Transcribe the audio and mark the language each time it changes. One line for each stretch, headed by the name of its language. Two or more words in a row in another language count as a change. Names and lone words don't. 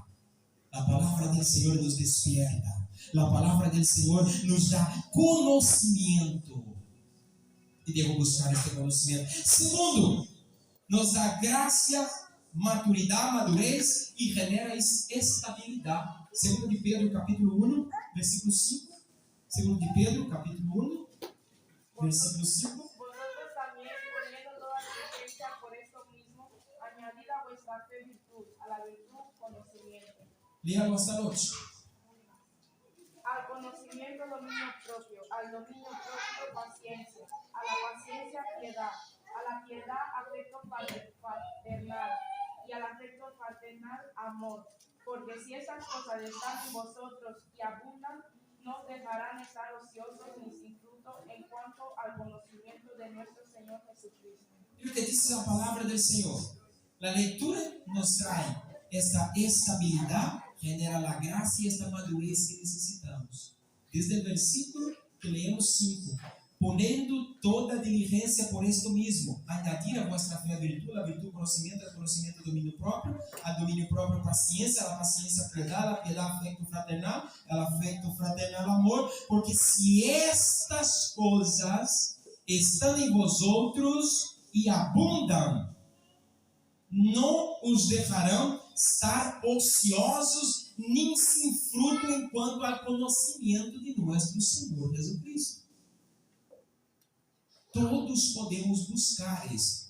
Portuguese: A palavra do Senhor nos desperta. A palavra do Senhor nos dá conhecimento. E devo buscar este conhecimento. Segundo, nos dá graça, maturidade, madurez e genera estabilidade. 2 de Pedro, capítulo 1, versículo 5. 2 de Pedro, capítulo 1, versículo 5.
Spanish: Vosotros también, poniendo toda diligencia por esto mismo, añadid a vuestra fe virtud, a la virtud conocimiento.
Portuguese: Leia esta noite.
Spanish: Al conocimiento dominio propio, al dominio propio paciencia, a la paciencia piedad, a la piedad afecto fraternal y al afecto fraternal amor. Porque si esas cosas están en vosotros y abundan, no os dejarán estar ociosos ni sin fruto en cuanto al conocimiento de nuestro Señor Jesucristo.
Portuguese: E o que diz a palavra do Senhor? A leitura nos traz esta estabilidade, genera a graça e esta madurez que necessitamos. Desde o versículo que leemos 5.
Spanish: Ponendo toda diligência por esto mismo, añadir a vuestra fe a virtud conhecimento,
Portuguese: domínio próprio, a domínio próprio paciência, a paciência piedade, a piedade afecto fraternal, a afecto fraternal amor, porque se estas coisas estão em vosotros e abundam, não os deixarão estar ociosos nem sem fruto enquanto ao conhecimento de nosso Senhor Jesus Cristo. Todos podemos buscar isso.